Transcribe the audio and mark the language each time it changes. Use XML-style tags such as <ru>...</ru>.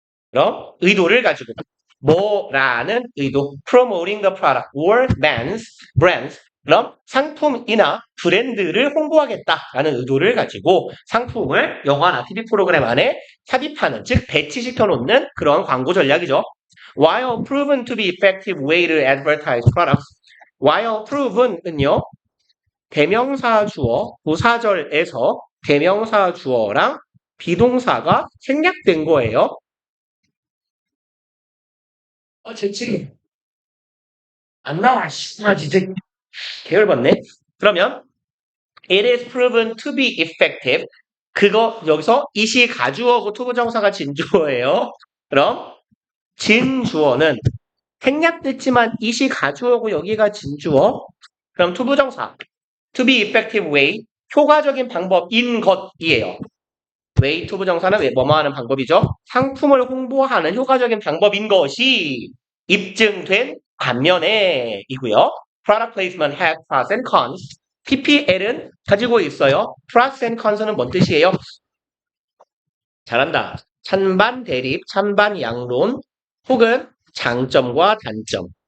<ko>그럼 의도를 가지고 뭐라는 의도</ko> <en>promoting the product or brands</en> <ko>그럼 상품이나 브랜드를 홍보하겠다라는 의도를 가지고 상품을 영화나 TV 프로그램 안에 삽입하는 즉 배치시켜 놓는 그런 광고 전략이죠.</ko> <en>While proven to be effective way to advertise products while proven은요</en> <ko>대명사 주어 부사절에서 대명사 주어랑 비동사가 생략된 거예요. 제 책이 안 나와. 진짜 계열받네.</ko> <en>그러면 it is proven to be effective.</en> <ko>그거 여기서 it이 가주어고 투부정사가 진주어예요. 그럼 진주어는 생략됐지만 it이 가주어고 여기가 진주어. 그럼 투부정사</ko> <en>to be effective way</en> <ko>효과적인 방법인 것이에요. way to 부정사는 뭐뭐 하는 방법이죠. 상품을 홍보하는 효과적인 방법인 것이 입증된 반면에 이고요.</ko> <en>product placement has pros and cons.</en> <ko>PPL은 가지고 있어요. pros and cons는 뭔 뜻이에요? 잘한다. 찬반 대립, 찬반 양론, 혹은 장점과 단점.</ko>